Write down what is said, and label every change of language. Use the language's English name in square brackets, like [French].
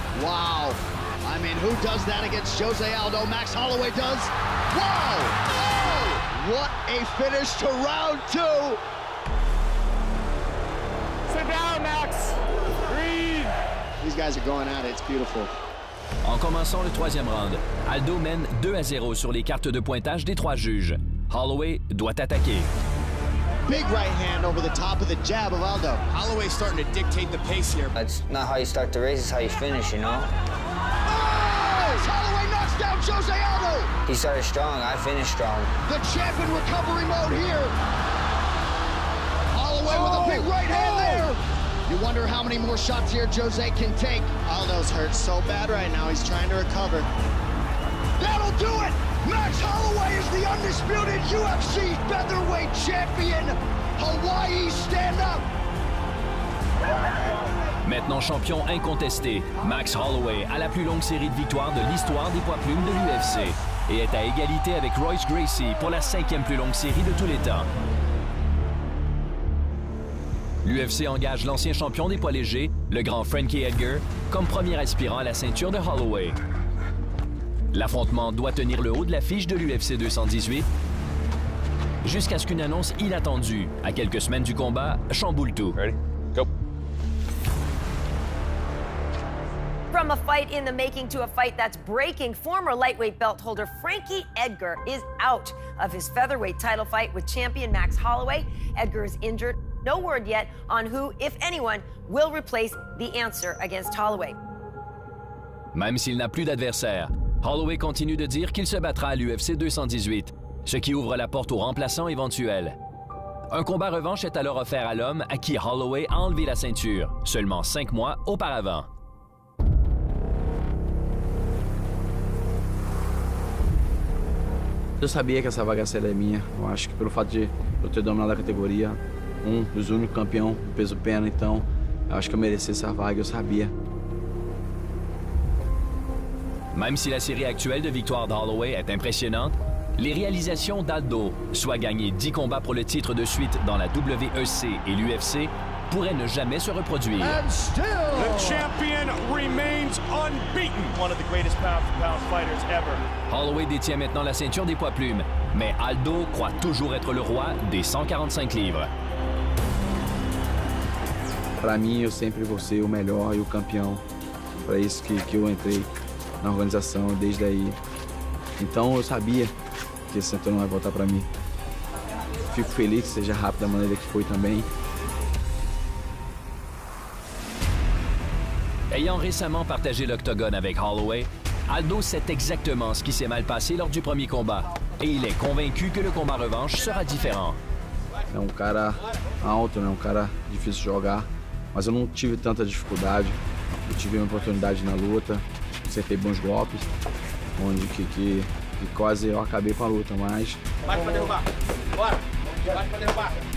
[English] Wow. I mean, who does that against Jose Aldo? Max Holloway does. Wow! Oh! What a finish to round 2. Sit down, Max. Breathe. These guys are going at it. It's beautiful. [French] En commençant le 3e round, Aldo mène 2-0 sur les cartes de pointage des 3 juges. Holloway doit attaquer. [English] Big right hand over the top of the jab of Aldo. Holloway's starting to dictate the pace here. That's not how you start the race, it's how you finish, you know? Oh! Holloway knocks down Jose Aldo! He started strong, I finished strong. The champ in recovery mode here. Holloway with a big right hand there. You wonder how many more shots here Jose can take. Aldo's hurt so bad right now, he's trying to recover. That'll do it! Max Holloway is the undisputed UFC featherweight champion. Hawaii, stand up! [French] Maintenant champion incontesté, Max Holloway a la plus longue série de victoires de l'histoire des poids plumes de l'UFC et est à égalité avec Royce Gracie pour la 5e plus longue série de tous les temps. L'UFC engage l'ancien champion des poids légers, le grand Frankie Edgar, comme premier aspirant à la ceinture de Holloway. L'affrontement doit tenir le haut de l'affiche de l'UFC 218 jusqu'à ce qu'une annonce inattendue, à quelques semaines du combat, chamboule tout. [English] Ready? Go. From a fight in the making to a fight that's breaking, former lightweight belt holder Frankie Edgar is out of his featherweight title fight with champion Max Holloway. Edgar is injured. No word yet on who, if anyone, will replace the answer against Holloway. [French] Même s'il n'a plus d'adversaire, Holloway continue de dire qu'il se battra à l'UFC 218, ce qui ouvre la porte aux remplaçants éventuels. Un combat revanche est alors offert à l'homme à qui Holloway a enlevé la ceinture, seulement 5 mois auparavant. [Portuguese] Eu sabia que essa vaga seria minha. Eu acho que pelo fato de eu ter dominado a categoria, dos únicos campeão do peso pena, então eu acho que eu merecia essa vaga, eu sabia. [French] Même si la série actuelle de victoires d'Holloway est impressionnante, les réalisations d'Aldo, soit gagner 10 combats pour le titre de suite dans la WEC et l'UFC, pourrait ne jamais se reproduire. [English] And still, the champion remains unbeaten. One of the greatest pound-for-pound fighters ever. [French] Holloway détient maintenant la ceinture des poids plumes, mais Aldo croit toujours être le roi des 145 livres. [Portuguese] Para mim, eu sempre vou ser o melhor e o campeão. Para isso que eu entrei na organização desde aí. Então eu sabia que esse cinturão vai voltar para mim. Fico feliz que seja rápido da maneira que foi também. [French] Ayant récemment partagé l'octogone avec Holloway, Aldo sait exactement ce qui s'est mal passé lors du premier combat. Et il est convaincu que le combat revanche sera différent. [Portuguese] É um cara alto, né? Um cara difícil de jogar. Mas eu não tive tanta dificuldade. Eu tive uma oportunidade na luta, acertei bons golpes, onde que quase eu acabei com a luta, mas... Bate pra derrubar. Bora. Bate pra derrubar.